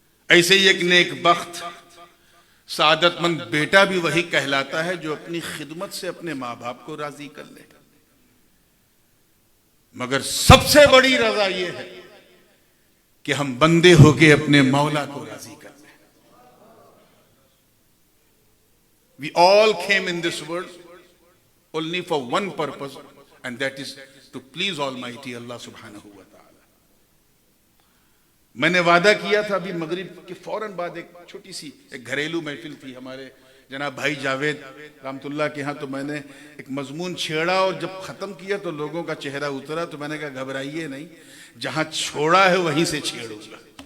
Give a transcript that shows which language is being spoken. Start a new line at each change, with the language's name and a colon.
Hindi: ऐसे ही एक नेक बख्त सादतमंद बेटा भी वही कहलाता है जो अपनी खिदमत से अपने माँ बाप को राजी कर ले। मगर सबसे बड़ी रजा यह है कि हम बंदे होके अपने मौला को राजी कर लें।
English: We all came in this world only for one purpose, and that is to please Almighty Allah subhanahu wa ta'ala.
Hindi: मैंने वादा किया था अभी मगरिब के फौरन बाद, एक छोटी सी एक घरेलू महफिल थी हमारे जनाब भाई जावेद रहमतुल्लाह के यहाँ तो मैंने एक मजमून छेड़ा और जब खत्म किया तो लोगों का चेहरा उतरा, तो मैंने कहा घबराइए नहीं, जहां छोड़ा है वहीं से छेड़ूंगा।